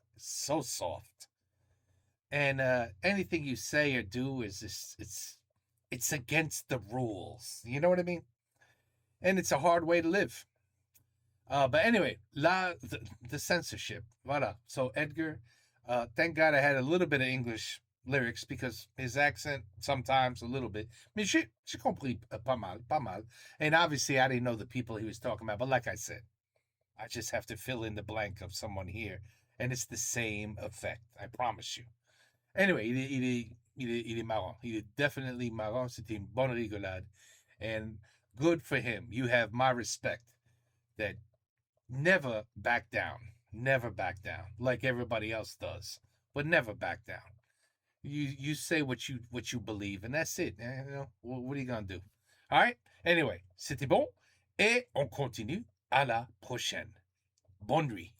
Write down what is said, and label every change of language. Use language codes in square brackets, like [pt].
[en] So soft. And anything you say or do is just it's against the rules. You know what I mean? And it's a hard way to live. But anyway, the censorship. Voilà. So Edgar, thank God I had a little bit of English lyrics because his accent sometimes a little bit. [fr] Mais j'ai compris pas mal. [en] And obviously I didn't know the people he was talking about. But like I said, I just have to fill in the blank of someone here. And it's the same effect. I promise you. Anyway, il est marrant. [fr] Il est definitely marrant. C'était une bonne rigolade. [en] And good for him. You have my respect that never back down. Never back down. Like everybody else does. But never back down. You say what you believe, and that's it. You know, what are you gonna do? All right? [fr] Anyway, c'était bon. Et on continue à la prochaine. Bonne nuit.